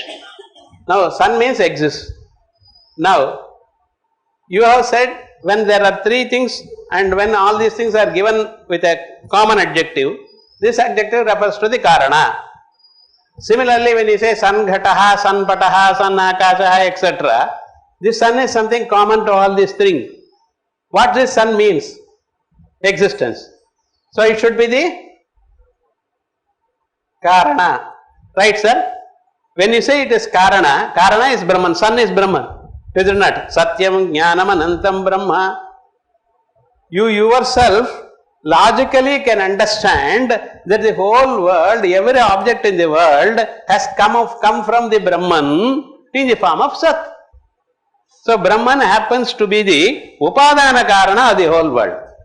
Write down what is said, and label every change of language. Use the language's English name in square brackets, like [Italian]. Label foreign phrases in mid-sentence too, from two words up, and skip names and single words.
[English] Now, sun means exists. Now, you have said when there are three things and when all these things are given with a common adjective, this adjective refers to the karana. Similarly, when you say [Sanskrit] san ghataha, san pataha, san akashaha, [English] etc., this sun is something common to all these things. What this sun means? Existence. So, it should be the karana. Right, sir? When you say it is karana, karana is Brahman, sun is Brahman. Is it not? [Sanskrit] Satyam jnanam anantam brahma. [English] You yourself logically can understand that the whole world, every object in the world has come from the Brahman in the form of Sat. So, Brahman happens to be the [Sanskrit] upadana karana [English] of the whole world.